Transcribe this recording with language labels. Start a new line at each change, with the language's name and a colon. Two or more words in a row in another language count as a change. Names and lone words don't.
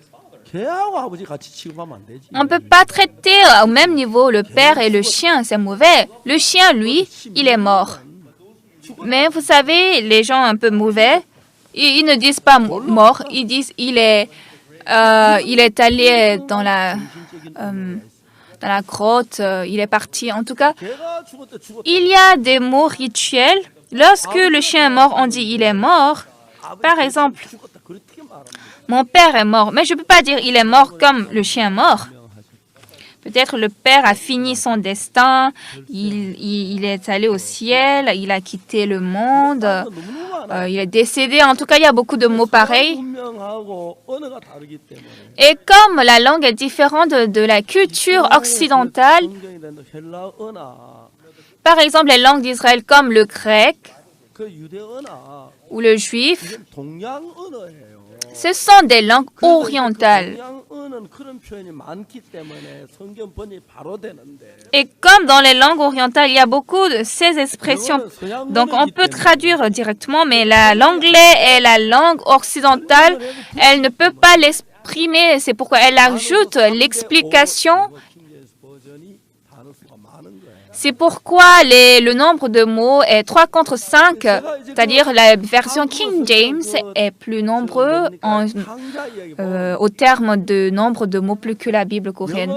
French: On ne peut pas traiter au même niveau le père et le chien, c'est mauvais. Le chien, lui, il est mort. Mais vous savez, les gens un peu mauvais, ils ne disent pas mort, ils disent il est allé dans dans la grotte, il est parti. En tout cas,
Korean: 개가 죽었다 죽었다.
French: il y a des mots rituels. Lorsque le chien est mort, on dit il est mort. Par exemple,
Korean: 죽었다. 그렇게 말합니다.
French: mon père est mort. Mais je ne peux pas dire il est mort comme le chien est mort. Peut-être le père a fini son destin, il est allé au ciel, il a quitté le monde,
Korean: 너무너무 많아.
French: il est décédé. En tout cas, il y a beaucoup de mots pareils.
Korean: 문명하고 언어가 다르기 때문에.
French: Et comme la langue est différente de la culture occidentale,
Korean: 성경이 된 헬라 언어,
French: par exemple les langues d'Israël comme le grec
Korean: 그 유대 언어,
French: ou le juif,
Korean: 이게 동양 언어예요.
French: ce sont des langues orientales.
Korean: 동양 언어는 그런 표현이 많기 때문에 성경 번역이 바로 되는데.
French: Et comme dans les langues orientales, il y a beaucoup de ces expressions. Donc on peut traduire directement, mais l'anglais est la langue occidentale. Elle ne peut pas l'exprimer. C'est pourquoi elle ajoute l'explication. C'est pourquoi le nombre de mots est 3 contre 5, c'est-à-dire la version King James est plus nombreux au terme de nombre de mots plus que la Bible coréenne.